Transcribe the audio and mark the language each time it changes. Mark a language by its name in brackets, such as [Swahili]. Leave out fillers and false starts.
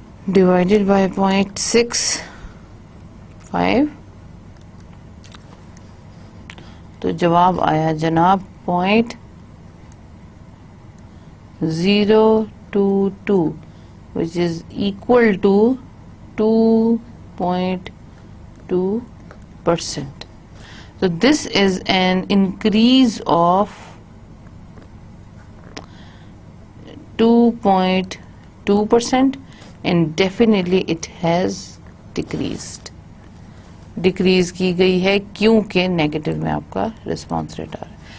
[Hindi] Divided by 0.65 तो जवाब आया जनाब 0.022 [English] which is equal to 2.2%. So this is an increase of 2.2% and definitely it has decreased. [Hindi] Decrease की गई है क्योंकि नेगेटिव में आपका रिस्पॉन्स रेट आ रहा है.